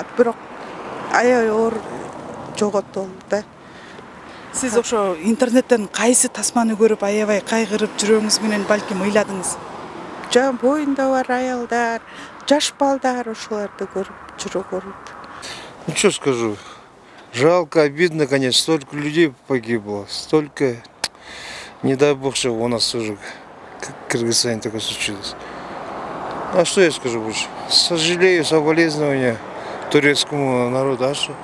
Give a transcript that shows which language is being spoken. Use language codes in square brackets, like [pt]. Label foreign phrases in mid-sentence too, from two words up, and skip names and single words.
[ky] Бирок аябай оор жоготулду да. Сиз ошо интернеттен кайсы тасманы көрүп аябай кайгырып жүрөгүңүз менен балким ыйладыңыз? Боюнда бар аялдар, жаш балдар ошолорду көрүп жүрөк ооруду. [ru] Ну что скажу, жалко, обидно, конечно, столько людей погибло, столько, не дай бог, чтобы у нас тоже в Кыргызстане такое случилось. А что я скажу больше? Сожалею, соболезнования турецкому народу, а что?